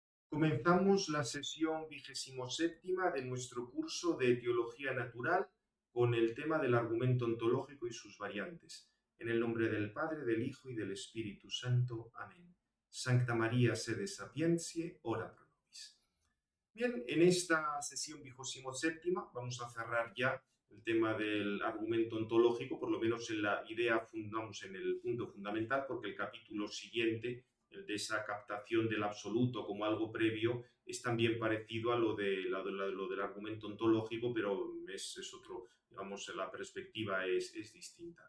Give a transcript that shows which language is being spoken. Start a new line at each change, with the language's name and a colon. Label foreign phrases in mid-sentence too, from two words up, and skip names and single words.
Spanish: Comenzamos la sesión 27ª de nuestro curso de Teología Natural con el tema del argumento ontológico y sus variantes. En el nombre del Padre, del Hijo y del Espíritu Santo. Amén.
Latin: Sancta María, sede sapientiae, ora pro nobis.
Spanish: Bien, en esta sesión 27ª vamos a cerrar ya el tema del argumento ontológico, por lo menos en la idea, fundamos en el punto fundamental, porque el capítulo siguiente, el de esa captación del absoluto como algo previo, es también parecido a lo del argumento ontológico, pero es otro, digamos, la perspectiva es distinta.